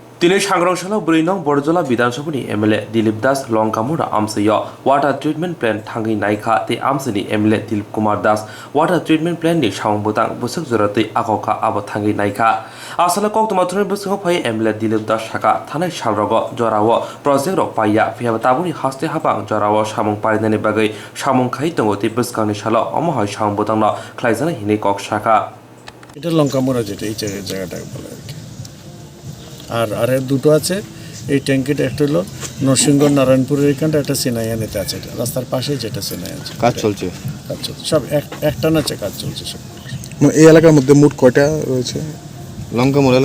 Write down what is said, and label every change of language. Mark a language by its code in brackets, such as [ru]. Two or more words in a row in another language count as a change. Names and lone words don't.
[trp] दिनै सांग्रांशाला 4 नं बरजला विधानसभानि एमएलए दिलीप दास लंकामुरा आमचायो [en] water treatment plant [trp] थांगि नाइखा ते आमचनि एमएलए दिलीप कुमार दास [en] water treatment plant [trp] नि सावंबोतां बुसक जरतै आगौखा आबो थांगि नाइखा आसला कक्तमाथुनि बुसक फै एमएलए दिलीप दास साका थानाय सालरगो जरावो प्रोजेक्ट रक पाइया फियाबा ताबुनि हास्ते हाबां जरावो सामुं पारिनायनि बागै सामुं खाइ दंगो ति बुसकांनि सालो अमहाय सावंबोतां न ख्लाइजाना हिनै कक साका [bn] এটা লঙ্কামোড়া যেটা এই জায়গাটাকে বলে আর কি। আর দুটো আছে এই ট্যাঙ্কিটা, একটা হলো নরসিংহ নারায়ণপুরের এখানটা, একটা সিনাইয়ানিতে আছে, এটা রাস্তার পাশে যেটা সিনাই আছে। কাজ চলছে সব একটা নাচে কাজ চলছে সব। এই এলাকার মধ্যে মোট কয়টা রয়েছে লঙ্কামোড়া এলাকা?